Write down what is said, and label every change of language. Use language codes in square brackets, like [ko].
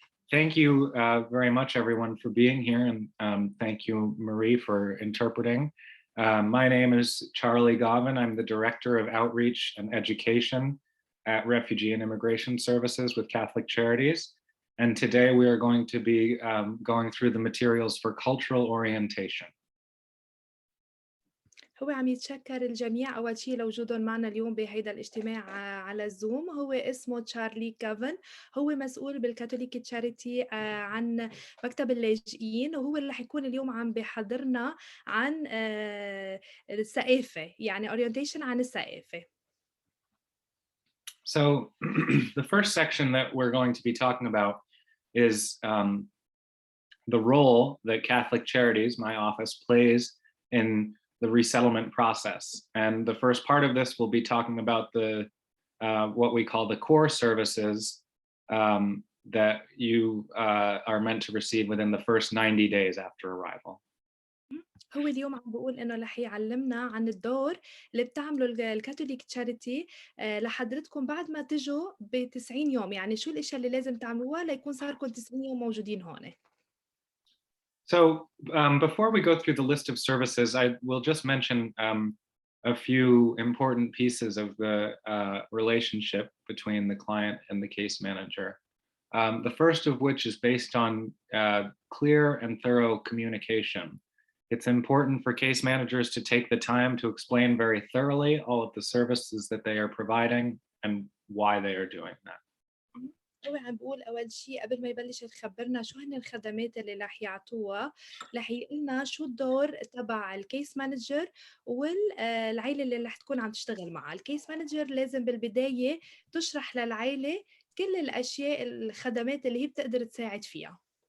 [en] Thank you very much, everyone, for being here. And thank you, Marie, for interpreting. My name is Charlie Gauvin. I'm the Director of Outreach and Education at Refugee and Immigration Services with Catholic Charities. And today we are going to be going through the materials for cultural orientation. [ar] هو عم يتشكر الجميع أول شيء لوجودهم معنا اليوم بهيدا الاجتماع على الزوم. هو اسمه تشارلي كافن، هو مسؤول بالكاثوليك تشاريتي عن مكتب اللاجئين، وهو اللي رح يكون اليوم عم بيحضرنا عن الثقافة، يعني orientation عن الثقافة. [en] So the first section that we're going to be talking about is the role that Catholic Charities, my office, plays in the resettlement process. And the first part of this will be talking about the what we call the core services that you are meant to receive within the first 90 days after arrival. [ar] هو اليوم عم بقول إنه رح يعلمنا عن الدور اللي بتعمله الكاثوليك تشاريتي لحضرتكم بعد ما تجوا ب90 يوم، يعني شو الأشياء اللي لازم تعملوها ليكون صار لكم 90 يوم موجودين هون. [en] So before we go through the list of services, I will just mention a few important pieces of the relationship between the client and the case manager. The first of which is based on clear and thorough communication. It's important for case managers to take the time to explain very thoroughly all of the services that they are providing and why they are doing that. [ar] هو عم بقول أول شيء قبل ما يبلش يخبرنا شو هن الخدمات اللي رح يعطوها، رح يقلنا شو الدور تبع الكيس مانجر والعيلة اللي رح تكون عم تشتغل معها. الكيس مانجر لازم بالبداية تشرح للعيلة كل الأشياء الخدمات اللي هي بتقدر تساعد فيها.